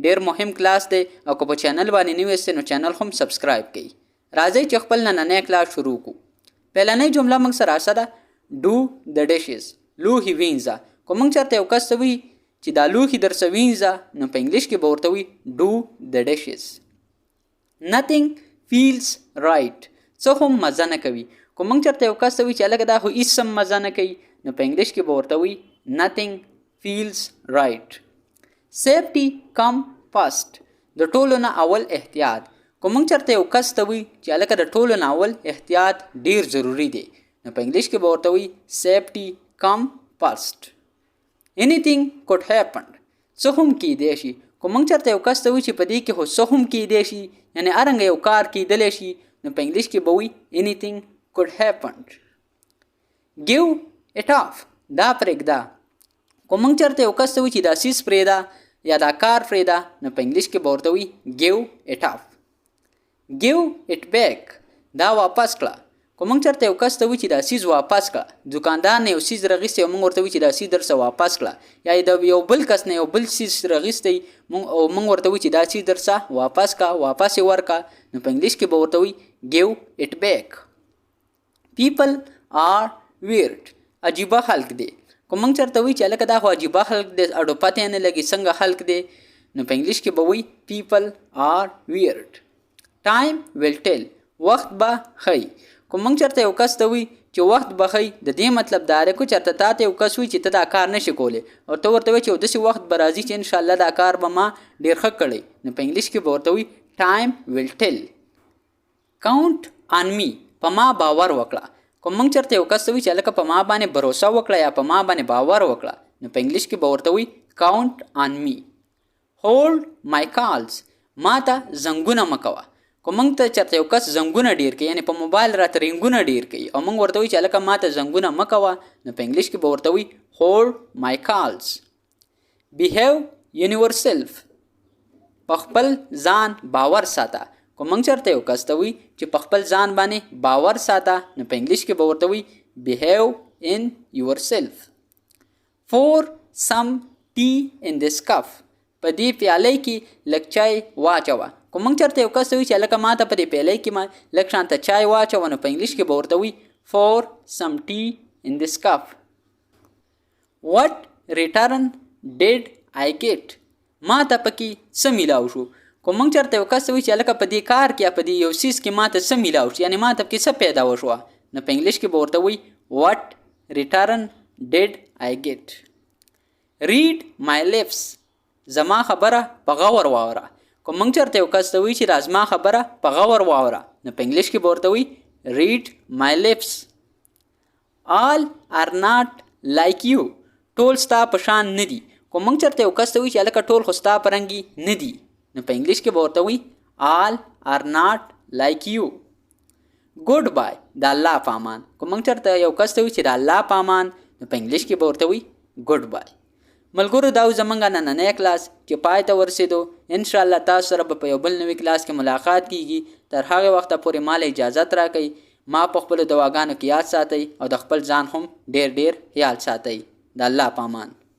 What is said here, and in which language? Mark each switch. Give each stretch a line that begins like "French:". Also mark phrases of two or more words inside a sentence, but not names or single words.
Pashto: ډیر مهم کلاس دی او که په چینل باندې نوی یاست نو چینل هم سبسکرایب کړئ راځئ چې خپل نننی کلاس شروع کړو پهلنۍ جمله موږ سره اساده
English: do the dishes
Pashto: لوښي وینځه کو موږ چرته یو کس وی چې دا لوښي درڅه وینځه نو په انګلیش کې به ورته وي
English: do the dishes nothing feels right
Pashto: څه هم مزه نه کوي کو موږ چرته یو کس وی چې هلکه دا خو هېڅ هم مزه نه کوي نو په انګلیش کې به ورته وي
English: nothing feels right safety come first
Pashto: د ټولو نه اول احتیاط کو موږ چرته یو کس ته وی چې هلکه د ټولو نه اول احتیاط ډیر ضروری دی نو په انګلیش کې به ورته وي
English: safety come first anything could happen
Pashto: څه هم کیدای شي کو موږ چرته یو کس ته وی چې په دې کې خو څه هم کیدای شي یعنی هرنګ یو کار کیدلی شي نو په انګلیش کې به وي
English: anything could happen give it off
Pashto: دا پرېږده کو موږ چرته یو کس ته وی چې دا سیز پرېږده یا دا کار پرېږده نو په انګلیش کې به ورته وي
English: give it off give it back
Pashto: دا واپس کړه کو موږ چرته یو کس ته وی چې دا سیز واپس کړه دکاندار نه یو سیز رغیستی او موږ ورته وی چې دا سیز درڅه واپس کړه یا د یو بل کس نه یو بل سیز رغیستی او موږ ورته وی چې دا سیز درڅه واپس کړه واپس یې ورکړه نو په انګلیش کې به ورته وی
English: give it back people are weird
Pashto: عجیبه خلق دی کو موږ چرته وی چې هلکه دا خو عجیبه خلق دی اډو پته نه لګي څنګه خلق دی نو په انګلیش کې به وی
English: people are weird time will tell
Pashto: وخت به ښیي کو موږ چرته یو کس ته وی چې وخت به ښیي د دې مطلب دا دی کو چرته تا ته یو کس وی چې ته دا کار نشي کولی او ته ورته وی چې داسې وخت به راځي چې انشاءالله دا کار به ما ډېر ښه کړی نو په انګلیش کې به ورته وی
English: time will tell count on me
Pashto: په ما باور وکړه کو موږ چرته یو کس ته وی چې هلکه په ما باندې بروسه وکړه یا په ما باندې باور وکړه نو په انګلیش کې به ورته وی
English: count on me hold my
Pashto: calls ما ته زنګونه مه کوه کو موږ ته چرته یو کس زنګونه ډیر کوي یعنی په موبایل راته رنګونه ډیر کوي او موږ ورته وی چې هلکه ما ته زنګونه مه کوه نو په انګلیش کې به ورته وی
English: hold my calls behave yourself
Pashto: په خپل ځان باور ساته کو موږ چرته یو کس ته وی چې په خپل ځان باندې باور ساته نو په انګلیش کې به ورته وی
English: behave in yourself pour some tea in this cup
Pashto: په دې پیالې کې لږ چای واچوه کو موږ چرته یو کس ته وی چې هلکه ما ته په دې پیالې کې ما لږ شانته چای واچوه نو په انګلیش کې به ورته وی
English: pour some tea in this cup what return did I get
Pashto: ما ته پکې څه میلاو شو کو موږ چرته یو کس ته وی چې هلکه په دې کار کې یا په دې یو څیز کې ما ته څه میلاو شو یعنی ما ته پکې څه پیدا وشوه نو په انګلیش کې به ورته وی
English: what return did I get read my lips
Pashto: زما خبره په غور واوره کو موږ چرته یو کس ته وی چې را زما خبره په غور واوره نو په انګلیش کې به ورته وی
English: read my lips all are not like you
Pashto: ټول ستا په شان نه دي کو موږ چرته یو کس ته وی چې هلکه ټول خو ستا په رنګي نه دي نو په انګلیش کې به ورته وی
English: all are not like you good bye
Pashto: د الله په امان کو موږ چرته یو کس ته وی چې د الله په امان نو په انګلیش کې به ورته وی
English: good bye
Pashto: ملګرو دا زمونږ نننی کلاس چې پای ته ورسېدو انشاءالله تاسو سره به په یو بل نوي کلاس کې ملاقات کیږي تر هغې وخته پورې ما له اجازت راکئ ما په خپلو دواګانو کې یاد ساتئ او د خپل ځان هم ډېر ډېر خیال ساتئ د الله په امان